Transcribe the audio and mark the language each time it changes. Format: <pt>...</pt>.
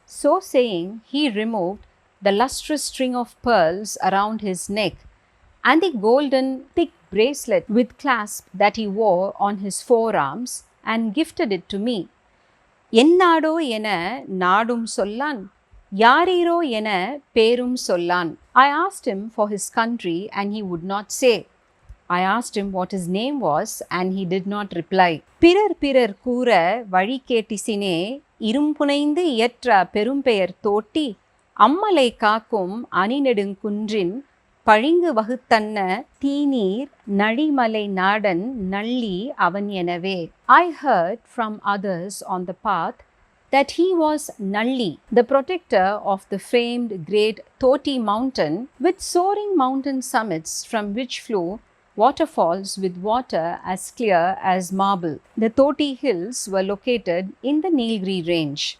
<en>So saying, he removed the lustrous string of pearls around his neck and the golden thick bracelet with clasp that he wore on his forearms and gifted it to me.</en> <ta>Ennado ena nadum sollan, yariro ena perum sollan.</ta> <en>I asked him for his country and he would not say. I asked him what his name was and he did not reply.</en> <ta>Pirar pirar கூற வழி கேட்டிசினே இரும்புனைந்து இயற்ற பெரும்பெயர் தோட்டி அம்மலை காக்கும் அணிநெடுங்குன்றின் பழிங்கு வகுத்தன்ன தீநீர் நழிமலை நாடன் நள்ளி அவன் எனவே.</ta> <en>I heard from others on the path that he was Nalli, the protector of the famed great Toti mountain, with soaring mountain summits from which flew waterfalls with water as clear as marble. The Toti hills were located in the Nilgiri range.</en>